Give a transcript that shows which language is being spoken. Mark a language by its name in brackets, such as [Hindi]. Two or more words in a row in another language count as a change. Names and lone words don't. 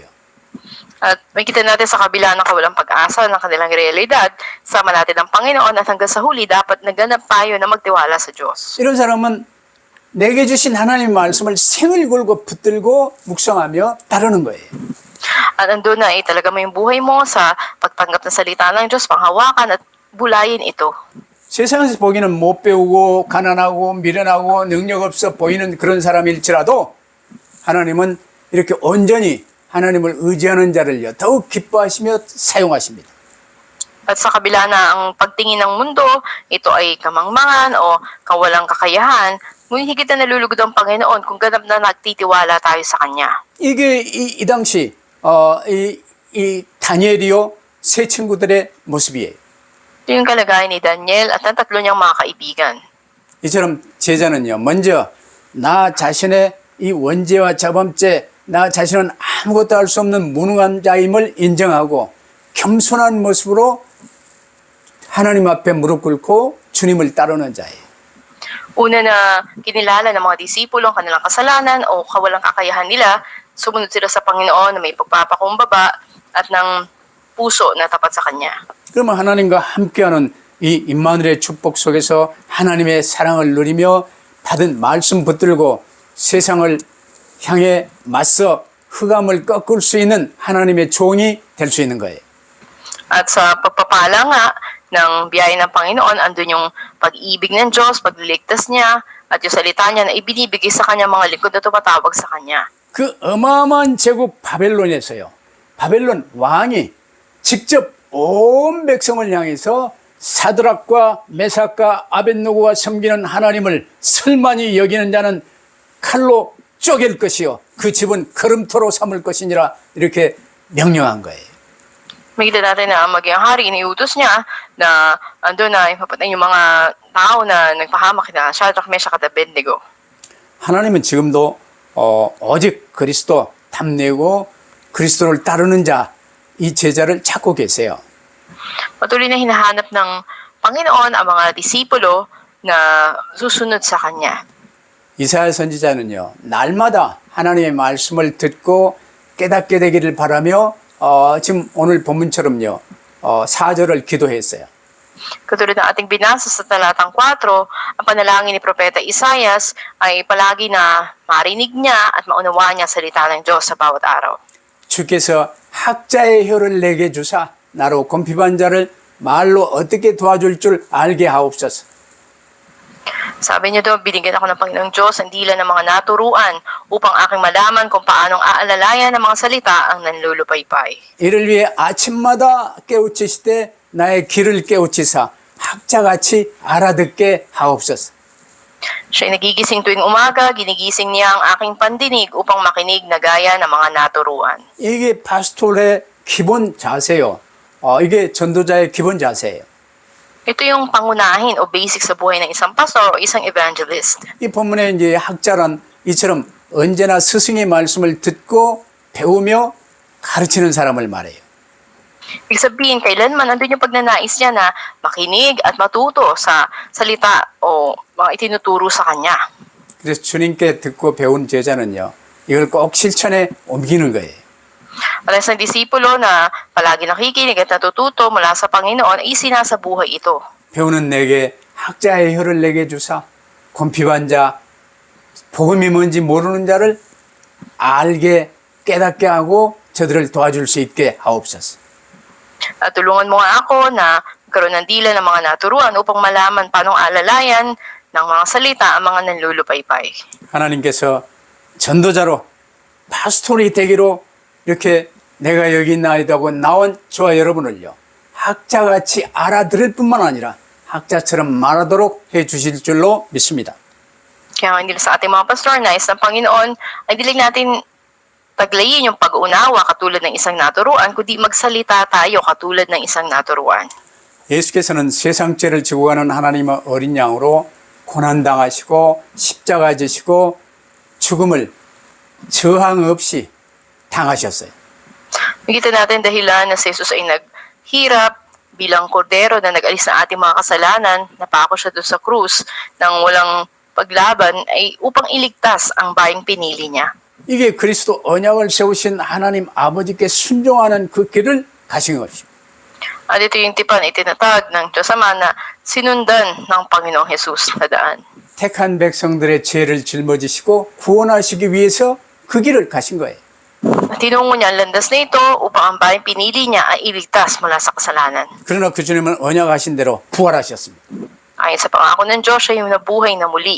[Filipino] At makita natin sa kabila ng kawalang pag-asa ng kanilang realidad, sama natin ang Panginoon at hanggang sa huli dapat naganap tayo na magtiwala sa Diyos. [Korean] 이런 사람은 내게 주신 하나님의 말씀을 생을 걸고 붙들고 묵상하며 따르는 거예요. [Filipino] At andun na talaga mo yung buhay mo sa pagtanggap ng salita ng Diyos, panghawakan at bulayin ito. [Korean] 세상에서 보기는 못 배우고 가난하고 미련하고 능력 없어 보이는 그런 사람일지라도 하나님은 이렇게 온전히 하나님을 의지하는 자를요, 더욱 기뻐하시며 사용하십니다. [Filipino] At sa kabila na ang pagtingin ng mundo, ito ay kamangmangan o kawalang kakayahan, Ngunit higit na nalulugod ang Panginoon kung ganap na nagtitiwala tayo sa Kanya. [Korean] 이게 이 당시 이 다니엘이요 세 친구들의 모습이에요. [Filipino] Ito yung kalagayan ni Daniel at ng tatlo niyang mga kaibigan. [Korean] 이처럼 제자는요 먼저 나 자신의 이 원죄와 자범죄 나 자신은 아무것도 할 수 없는 무능한 자임을 인정하고 겸손한 모습으로 하나님 앞에 무릎 꿇고 주님을 따르는 자예요. [Filipino] Una na kinilala ng mga disipulo ang kanilang kasalanan o kawalang kakayahan nila, sumunod sila sa Panginoon na may pagpapakumbaba at ng puso na tapat sa Kanya. [Korean] 그러면 하나님과 함께하는 이 임마누엘의 축복 속에서 하나님의 사랑을 누리며 받은 말씀 붙들고 세상을 향해 맞서 흑암을 꺾을 수 있는 하나님의 종이 될 수 있는 거예요. [Filipino] At sa pagpapala nga ng biyaya ng Panginoon, andun yung pag-ibig ng Diyos, pagliligtas niya, at yung salita niya na ibinibigay sa kanya mga lingkod na tumatawag sa kanya. [Korean] 그 어마어마한 제국 바벨론에서요. 바벨론 왕이 직접 온 백성을 향해서 사드락과 메삭과 아벳노고가 섬기는 하나님을 설만히 여기는 자는 칼로 쪼갤 것이요 그 집은 걸음토로 삼을 것이니라 이렇게 명령한 거예요. [Filipino] Makita natin na maging hari, iniutos niya na andun na ipapatay yung mga tao na nagpahamak na Shadrach, Meshach at Abednego. [Korean] 하나님은 지금도 오직 그리스도 탐내고 그리스도를 따르는 자 이 제자를 찾고 계세요. [Filipino] Patuloy na hinahanap ng Panginoon ang mga disipulo na susunod sa Kanya. [Korean] 이사야 선지자는요 날마다 하나님의 말씀을 듣고 깨닫게 되기를 바라며 지금 오늘 본문처럼요 4절을 기도했어요. [Filipino] Katulad ng ating binasa sa talatang 4, ang panalangin ni Propeta Isaias ay palagi na marinig niya at maunawaan niya ang salita ng Diyos sa bawat araw. [Korean] 주께서 학자의 혀를 내게 주사 나로 곤핍한 자를 말로 어떻게 도와줄 줄 알게 하옵소서. [Filipino] Sabi niyo doon, binigyan ako ng Panginoong Diyos ang dila ng mga naturuan upang aking malaman kung paanong aalalayan ng mga salita ang nanlulupaypay. [Korean] 이를 위해 아침마다 깨우치시되 나의 귀를 깨우치사 학자같이 알아듣게 하옵소서. [Filipino] Siya'y nagigising tuwing umaga, ginigising niya ang aking pandinig upang makinig na gaya ng mga naturuan. [Korean] 이게 파스톨의 기본 자세요. 이게 전도자의 기본 자세예요. [Filipino] Ito yung pangunahin o basic sa buhay ng isang pastor o isang evangelist. [Korean] 이 본문에 이제 학자란 이처럼 언제나 스승의 말씀을 듣고 배우며 가르치는 사람을 말해요. [Filipino] Ibig sabihin, kailanman andun yung pagnanais niya na makinig at matuto sa salita o mga itinuturo sa kanya. [Korean] 그래서 주님께 듣고 배운 제자는요. 이걸 꼭 실천에 옮기는 거예요. [Filipino] At isang disipulo na palagi nakikinig at natututo mula sa Panginoon ay sinasabuhay ito. [Korean] 배우는 내게 학자의 혀를 내게 주사 곤핍한 자 복음이 뭔지 모르는 자를 알게 깨닫게 하고 저들을 도와줄 수 있게 하옵소서. [Filipino] At tulungan mo nga ako na magkaroon ng dila ng mga naturuan upang malaman paano alalayan ng mga salita ang mga nanlulupaypay. [Korean] 하나님께서 전도자로 파스토리 되기로 이렇게 내가 여기 있나이다고 나온 저와 여러분을요. 학자같이 알아들을 뿐만 아니라 학자처럼 말하도록 해 주실 줄로 믿습니다. [Filipino] Kaya nga nila sa ating mga pastor, nais ng Panginoon, ay dilig natin taglayin yung pag-unawa katulad ng isang naturuan, kundi magsalita tayo katulad ng isang naturuan. [Korean] 예수께서는 세상 죄를 지고 가는 하나님의 어린 양으로 고난당하시고 십자가 지시고 죽음을 저항 없이 당하셨어요. [Filipino] Makita natin dahilan na si Jesus ay naghirap bilang kordero na nag-alis ng ating mga kasalanan, napako siya doon sa krus nang walang paglaban ay upang iligtas ang bayang pinili niya. [Korean] 이게 그리스도 언약을 세우신 하나님 아버지께 순종하는 그 길을 가신 것입니다. [Filipino] At ito yung tipan itinatag ng Diyos Ama na sinundan ng Panginoong Jesus na daan. [Korean] 택한 백성들의 죄를 짊어지시고 구원하시기 위해서 그 길을 가신 거예요. [Filipino] Tinungo niya ang landas na ito upang ang bayang pinili niya ay iligtas mula sa kasalanan. [Korean] 그러나 그 주님은 언약하신 대로 부활하셨습니다. [Filipino] Ayon sa pangako ng Diyos, siya yung nabuhay na muli.